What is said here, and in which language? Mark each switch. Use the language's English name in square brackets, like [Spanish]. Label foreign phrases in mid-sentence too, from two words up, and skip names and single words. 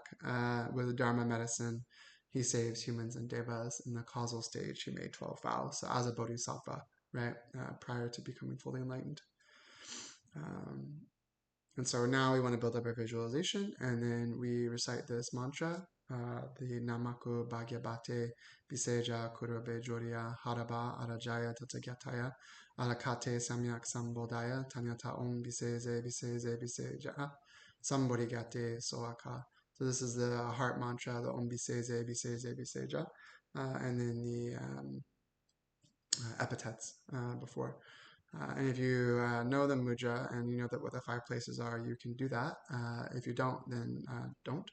[English] With the Dharma medicine, he saves humans and devas. In the causal stage, he made 12 vows. So as a bodhisattva, right, prior to becoming fully enlightened. And so now we want to build up our visualization, and then we recite this mantra, the [Sanskrit] Namaku Bhagyabate Biseja Kurobe Joria Haraba Arajaya Tathagyataya Arakate Samyak Sambodaya Tanyata Om Biseze Biseze Biseja Sambodhigate Soaka. [English] So this is the heart mantra, the [Sanskrit] Om Biseze Biseze Biseja, [English] and then the epithets before. And if you know the muja and you know that what the 5 places are, you can do that. If you don't, then don't.